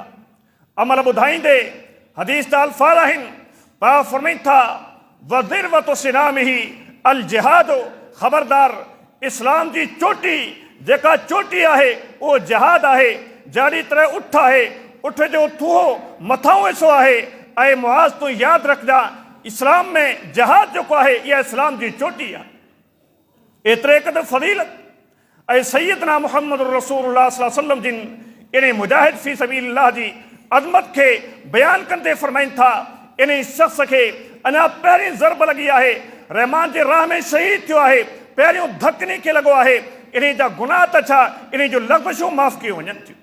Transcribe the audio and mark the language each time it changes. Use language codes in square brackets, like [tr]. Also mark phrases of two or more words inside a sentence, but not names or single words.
[sd] अमल ॿुधाईंदे हदीस जा अल्फाज़ आहिनि, पाक फरमाइनि था, [ar] وذروة سنامه الجهاد [sd] ख़बरदार, इस्लाम जी चोटी जेका चोटी आहे वो जिहाद आहे। जहिड़ी तरह उठ आहे, उठ जो थूहो मथां हिसो आहे। ऐं मुआज़ तूं यादि रखजा, इस्लाम में जिहाद जेको आहे इहा इस्लाम जी चोटी आहे। एतिरे क़दुरु फज़ीलत ऐं सैयदना मुहम्मद रसूलुल्लाह [ar] صلى الله عليه وسلم [sd] जिन इन मुजाहिद [ar] في سبيل الله [sd] जी अज़मत खे बयान कंदे फरमाइनि था, इन शख़्स खे अञा पहिरीं ज़रब लॻी आहे, रहमान जे राह में शहीद थियो आहे, पहिरियों धकनी खे लॻो आहे, इन जा गुनाह त छा, इन जो लग़्ज़शूं माफ़ कयूं वञनि थियूं।